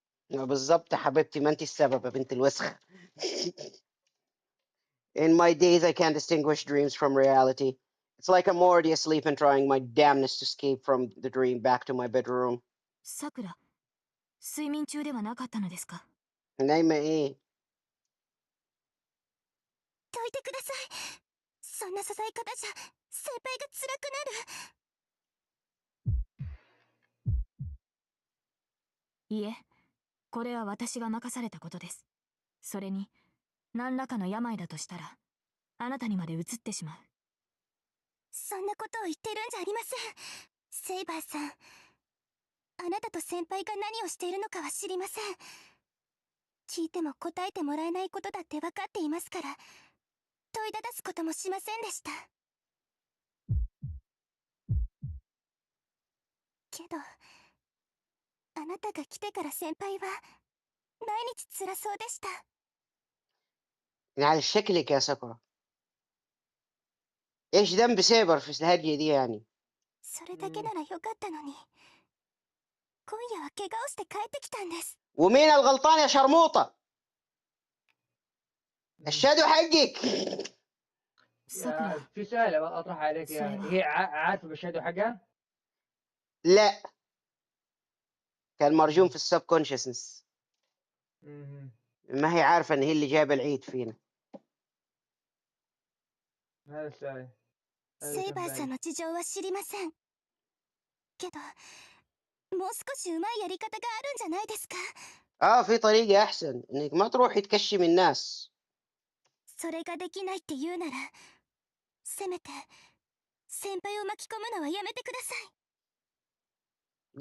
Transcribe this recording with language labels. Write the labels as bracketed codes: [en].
[ar] بالضبط يا حبيبتي، ما انت السبب يا بنت الوسخ. [en] In my days, I can't distinguish dreams from reality. It's like I'm already asleep and trying my damnness to escape from the dream back to my bedroom. [ja] さくら、睡眠中ではなかったのですか？ [ar] نايمة ايه؟ [ja] どいてください。そんなささい方じゃ先輩が辛くなる。いえ、これは私が任されたことです。それに、何らかの病だとしたら、あなたにまで移ってしまう。そんなことを言ってるんじゃありません。セイバーさん、あなたと先輩が何をしているのかは知りません。聞いても答えてもらえないことだって分かっていますから、問いただすこともしませんでした。けど、あなたが来てから先輩は毎日辛そうでした。 [ar] على شكلك يا ساكورا. ايش ذنب سيبر في الهرجة دي يعني؟ [ja] それだけならよかったのに、今夜は怪我をして帰ってきたんです。 [ar] ومين الغلطان يا شرموطة؟ الشادو حقك. [ja] さくら、 [ar] يا في سؤال اطرح عليك يا سليمان. هي عارفه بالشادو حقها؟ لا، كان مرجوم في السب كونشسنس. ما هي عارفة ان هي اللي جايبة العيد فينا. هذا السؤال. [ja] セイバーさんの事情は知りません。けど、もう少しうまいやり方があるんじゃないですか。 [ar] في طريقة احسن انك ما تروحي تكشم الناس. [ja] それができないって言うなら、せめて先輩を巻き込むのはやめてください。